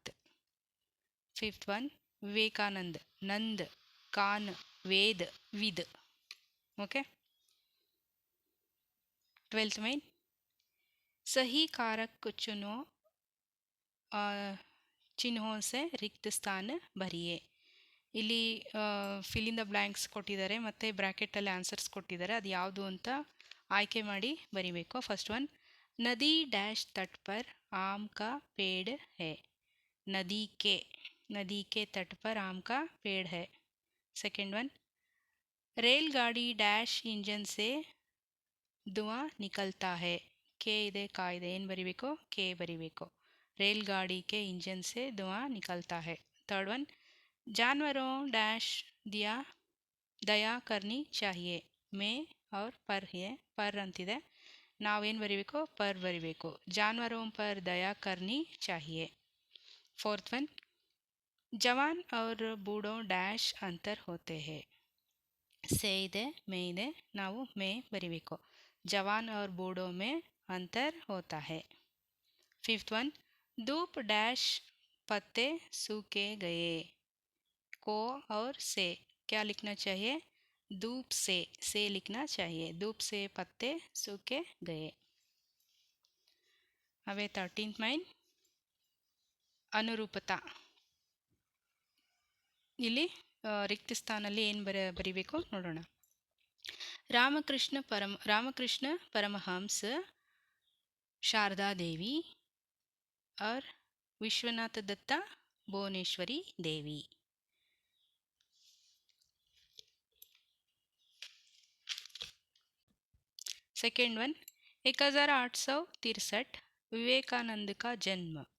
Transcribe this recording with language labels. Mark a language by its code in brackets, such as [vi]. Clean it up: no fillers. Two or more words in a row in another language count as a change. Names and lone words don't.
[en] fifth one, [hi] विवेकानंद, नंद, कान, वेद, विद. ओके. 12th में सही कारक चुनो, चिन्हों से रिक्त स्थान भरिए. [kn] ಇಲ್ಲಿ [en] fill in the blanks [kn] ಕೊಟ್ಟಿದ್ದಾರೆ ಮತ್ತು ಬ್ರ್ಯಾಕೆಟಲ್ಲಿ ಆನ್ಸರ್ಸ್ ಕೊಟ್ಟಿದ್ದಾರೆ, ಅದು ಯಾವುದು ಅಂತ ಆಯ್ಕೆ ಮಾಡಿ ಬರಿಬೇಕು. [en] first one, [hi] ನದಿ ಡ್ಯಾಶ್ तट पर आम का पेड़ है. नदी के तट पर आम का पेड़ है. [en] second one, [hi] रेलगाड़ी डैश इंजन से धुआं निकलता है. [kn] ಕೆ ಇದೆ, ಕಾ ಇದೆ, ಏನು ಬರಿಬೇಕು, ಕೆ ಬರಿಬೇಕು. [hi] रेलगाड़ी के इंजन से धुआं निकलता है. [en] third one, [hi] जानवरों डैश दिया दया करनी चाहिए. [kn] ಮೇ [hi] और पर है पर [kn] ಅಂತಿದೆ. ನಾವೇನು ಬರಿಬೇಕು? ಪರ್ ಬರಿಬೇಕು. [hi] जानवरों पर दया करनी चाहिए. [en] fourth one, [hi] जवान और बूढ़ों डैश अंतर होते हैं. [kn] से ಇದೆ ಮೇ ಇದೆ, ನಾವು ಮೇ ಬರಿಬೇಕು. [hi] जवान और बूढ़ों में अंतर होता है. [en] fifth one, [hi] धूप डैश पत्ते सूखे गए. को और से क्या लिखना चाहिए? धूप से लिखना चाहिए. धूप से पत्ते सूखे गए. हवे 13th माइन ಅನುರೂಪತಾ. [kn] ಇಲ್ಲಿ ರಿಕ್ತ ಸ್ಥಾನಲ್ಲಿ ಏನು ಬರಿಬೇಕು ನೋಡೋಣ. रामकृष्ण परमहंस, शारदा देवी और विश्वनाथ दत्ता भुवनेश्वरी देवी. [en] second one, [kn] 1863 विवेकानंद का जन्म.